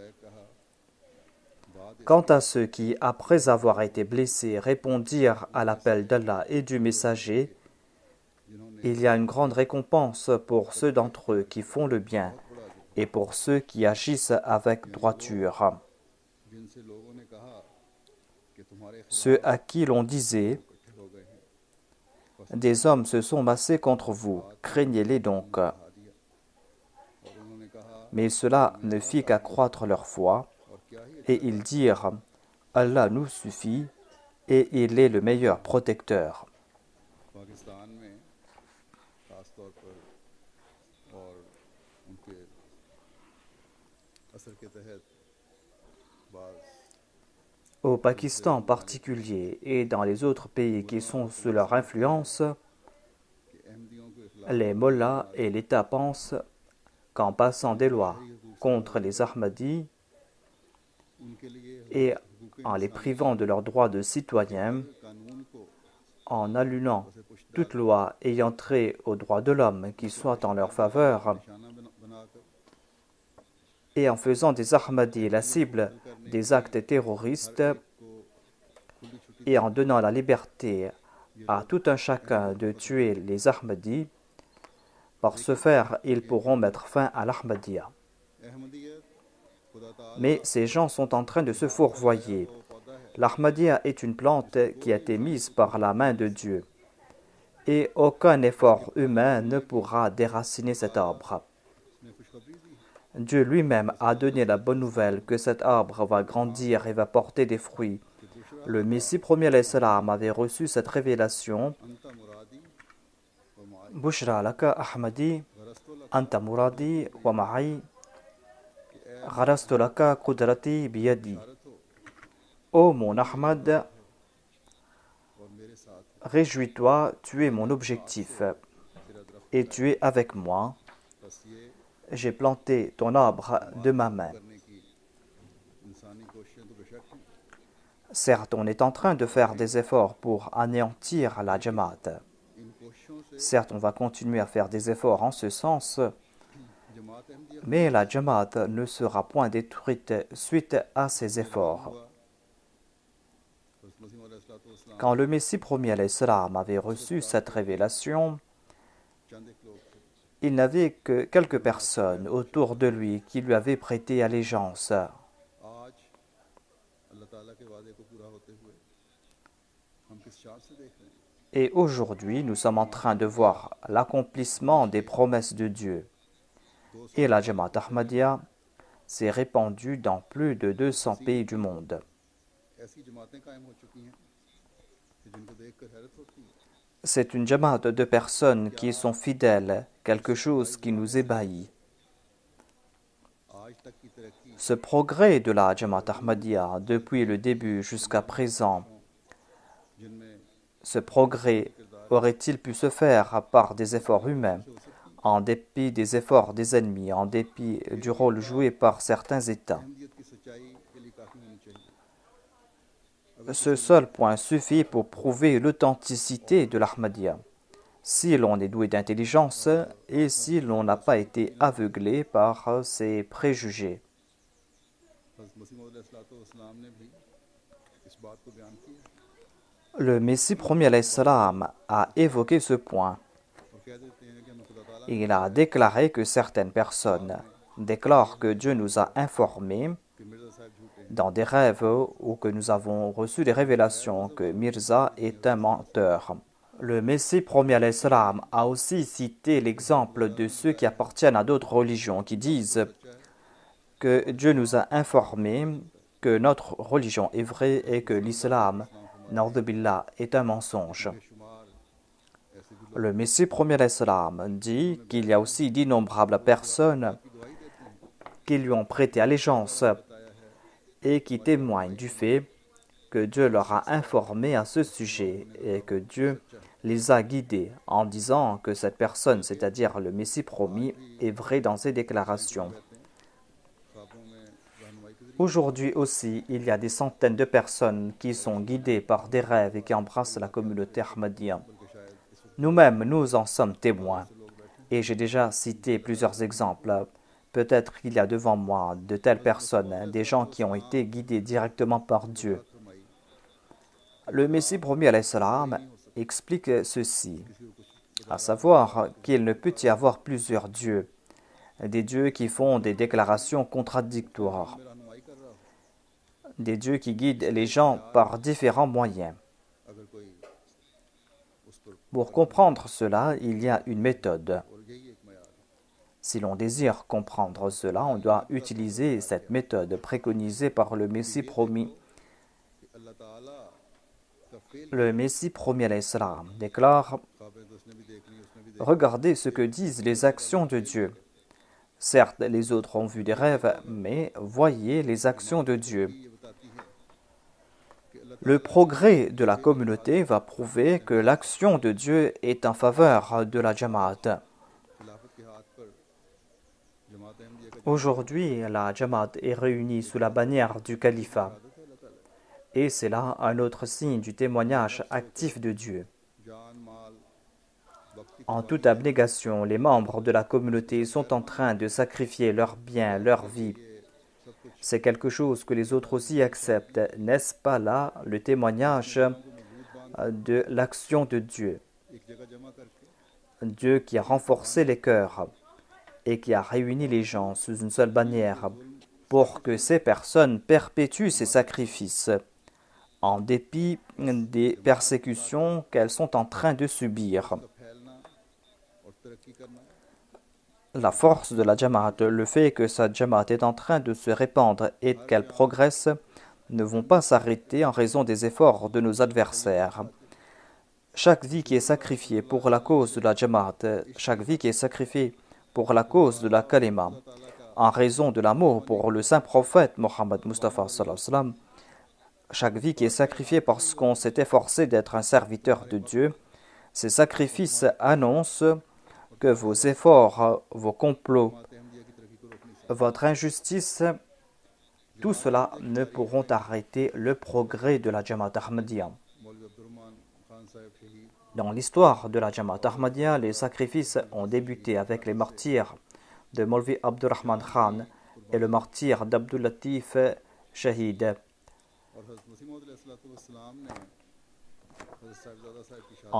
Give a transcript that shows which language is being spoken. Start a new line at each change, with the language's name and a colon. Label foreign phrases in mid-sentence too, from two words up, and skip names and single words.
French: Quant à ceux qui, après avoir été blessés, répondirent à l'appel d'Allah et du messager, Il y a une grande récompense pour ceux d'entre eux qui font le bien et pour ceux qui agissent avec droiture.
Urdu: جن سے لوگوں نے کہا کہ تمہارے
French: Ceux à qui l'on disait,
Urdu: اکٹھے ہو گئے ہیں,
French: des hommes se sont massés contre vous, craignez-les donc.
Urdu: بڑھا دیا اور انہوں نے کہا
French: Mais cela ne fit qu'accroître leur foi,
Urdu: اور کیا ہی
French: et ils dirent, Allah nous suffit, et il est le meilleur protecteur.
Urdu: پاکستان میں خاص طور پر اور ان کے اثر کے تحت بعض
French: Au Pakistan en particulier et dans les autres pays qui sont sous leur influence,
Urdu: کہ احمدیوں کے خلاف
French: les mollahs et l'État pensent qu'en passant des lois contre les Ahmadis
Urdu: ان کے لیے
French: et en les privant de leurs droits de citoyens,
Urdu: قانون کو
French: en annullant toute loi ayant trait aux droits de l'homme qui soit en leur faveur,
Urdu: نشانہ بنا کر
French: et en faisant des Ahmadis la cible des actes terroristes, et en donnant la liberté à tout un chacun de tuer les Ahmadis, par ce faire, ils pourront mettre fin à l'Ahmadiyya.
Urdu: احمدیت خدا تعالیٰ
French: Mais ces gens sont en train de se fourvoyer. L'Ahmadiyya est une plante qui a été mise par la main de Dieu, et aucun effort humain ne pourra déraciner cet arbre.
Urdu: نے خوشخبری دی ہے
French: Dieu lui-même a donné la bonne nouvelle que cet arbre va grandir et va porter des fruits. Le Messie premier
Arabic: عليه السلام
French: avait reçu cette révélation.
Arabic: أنت مرادي ومعي بشرى لك أحمدي أنت مرادي ومعي غرست لك قدرتي بيدي.
French: Ô mon Ahmad,
Urdu: اور میرے ساتھ
French: réjouis-toi, tu es mon objectif,
Urdu: تیرا درخت
French: et tu es avec moi.
Urdu: بس یہ
French: J'ai planté ton arbre de ma main.
Urdu: کرنے کی انسانی کوششیں تو بے شک ہیں
French: Certes, on est en train de faire des efforts pour anéantir la Jamaat.
Urdu: ان کوششوں سے
French: Certes, on va continuer à faire des efforts en ce sens,
Urdu: جماعت احمدیہ
French: mais la Jamaat ne sera point détruite suite à ces efforts.
Urdu: ہوا حضرت مسیح علیہ السلام
French: Quand le Messie premier
Arabic: عليه السلام
French: avait reçu cette révélation,
Urdu: چند ایک لوگ تھے
French: il n'avait que quelques personnes autour de lui qui lui avaient prêté allégeance.
Urdu: آج اللہ تعالیٰ کے وعدے کو پورا ہوتے ہوئے ہم کس چار سے دیکھ رہے ہیں
French: Et aujourd'hui, nous sommes en train de voir l'accomplissement des promesses de Dieu. Et la Jamaat Ahmadiyya s'est répandue dans plus de 200 pays du monde.
Urdu: ایسی جماعتیں قائم ہو چکی ہیں کہ جن کو دیکھ کر حیرت ہوتی ہے
French: C'est une Jamaat de personnes qui sont fidèles, quelque chose qui nous ébahit.
Urdu: آج تک کی ترقی
French: Ce progrès de la Jamaat Ahmadiyya depuis le début jusqu'à présent,
Urdu: جن میں
French: ce progrès aurait-il pu se faire par des efforts humains, en dépit des efforts des ennemis, en dépit du rôle joué par certains États?
Urdu: احمدیت کی سچائی کے لیے کافی ہونی چاہیے
French: Ce seul point suffit pour prouver l'authenticité de l'Ahmadiyya. Si l'on est doué d'intelligence et si l'on n'a pas été aveuglé par ses préjugés.
Urdu: حضرت مسیح علیہ السلام نے بھی اس بات کو بیان کیا
French: Le Messie premier
Arabic: عليه السلام
French: a évoqué ce point.
Urdu: اور کہہ دیتے ہیں کہ ہمیں خدا تعالیٰ
French: Il a déclaré que certaines personnes déclarent que Dieu nous a informés
Urdu: کہ مرزا صاحب جھوٹے ہیں
French: dans des rêves ou que nous avons reçu des révélations que Mirza est un menteur. Le Messie premier
Arabic: عليه السلام
French: a aussi cité l'exemple de ceux qui appartiennent à d'autres religions qui disent que Dieu nous a informés que notre religion est vraie et que l'islam,
Arabic: نعوذ بالله,
French: est un mensonge.
Urdu: بے شمار ایسے بھی
French: Le Messie premier
Arabic: عليه السلام
French: dit qu'il y a aussi d'innombrables personnes qui lui ont prêté allégeance et qui témoignent du fait que Dieu leur a informés à ce sujet et que Dieu les a guidés en disant que cette personne, c'est-à-dire le Messie promis, est vrai dans ses déclarations.
Urdu: خوابوں میں رہنمائی کے
French: Aujourd'hui aussi, il y a des centaines de personnes qui sont guidées par des rêves et qui embrassent la communauté Ahmadiyya.
Urdu: بلکہ شاید اس وقت
French: Nous-mêmes, nous en sommes témoins. Et j'ai déjà cité plusieurs exemples. Peut-être qu'il y a devant moi de telles personnes, des gens qui ont été guidés directement par Dieu.
Urdu: فرمائی
French: Le Messie premier
Arabic: عليه السلام
French: explique ceci.
Urdu: کسی کو کچھ
French: à savoir qu'il ne peut y avoir plusieurs dieux, des dieux qui font des déclarations contradictoires,
Urdu: میں رہنمائی کر رہا ہو,
French: des dieux qui guident les gens par différents moyens.
Urdu: اگر کوئی اس پر
French: Pour comprendre cela, il y a une méthode.
Urdu: اور یہی ایک معیار ہے
French: Si l'on désire comprendre cela, on doit utiliser cette méthode préconisée par le Messie promis.
Urdu: کہ اللہ تعالیٰ کا فعل
French: Le Messie promis
Arabic: عليه السلام
French: déclare
Urdu: خوابیں تو اس نے بھی دیکھنی اس نے بھی دیکھی
French: Regardez ce que disent les actions de Dieu. Certes, les autres ont vu des rêves, mais voyez les actions de Dieu.
Urdu: یہ بتاتی ہے کہ اللہ
French: Le progrès de la communauté va prouver que l'action de Dieu est en faveur de la Jamaat.
Urdu: خلافت کے ہاتھ پر جماعت احمدیہ کا
French: Aujourd'hui, la Jamaat est réunie sous la bannière du califat.
Urdu: عادت ہے اللہ تعالیٰ
French: Et c'est là un autre signe du témoignage actif de Dieu.
Urdu: جان مال وقت کی
French: En toute abnégation, les membres de la communauté sont en train de sacrifier leurs biens, leur vie.
Urdu: سب کچھ
French: C'est quelque chose que les autres aussi acceptent. N'est-ce pas là le témoignage de l'action de Dieu?
Urdu: ایک جگہ جمع کر کے
French: Dieu qui a renforcé les cœurs et qui a réuni les gens sous une seule bannière pour que ces personnes perpétuent ces sacrifices en dépit des persécutions qu'elles sont en train de subir.
Urdu: کا پھیلنا اور ترقی کرنا
French: La force de la Jamaat, le fait que sa Jamaat est en train de se répandre et qu'elle progresse, ne vont pas s'arrêter en raison des efforts de nos adversaires. Chaque vie qui est sacrifiée pour la cause de la Jamaat, chaque vie qui est sacrifiée pour la cause de la Kalima, en raison de l'amour pour le saint prophète Mohammed Mustafa
Arabic: صلى الله عليه وسلم,
French: chaque vie qui est sacrifiée parce qu'on s'est efforcé d'être un serviteur de Dieu, ces sacrifices annoncent que vos efforts, vos complots,
Urdu: جماعت احمدیہ کی ترقی کو روکنے سے
French: votre injustice, tout cela ne pourront arrêter le progrès de la Jamaat Ahmadiyya.
Urdu: مولوی عبدالرحمٰن خان صاحب شہید
French: Dans l'histoire de la Jamaat Ahmadiyya, les sacrifices ont débuté avec les martyrs de Maulvi Abdurrahman Khan et le martyr d'Abdul Latif Shahid.
Urdu: اور حضرت مسیح موعود علیہ السلام نے حضرت صاحبزادہ صاحب کی شادی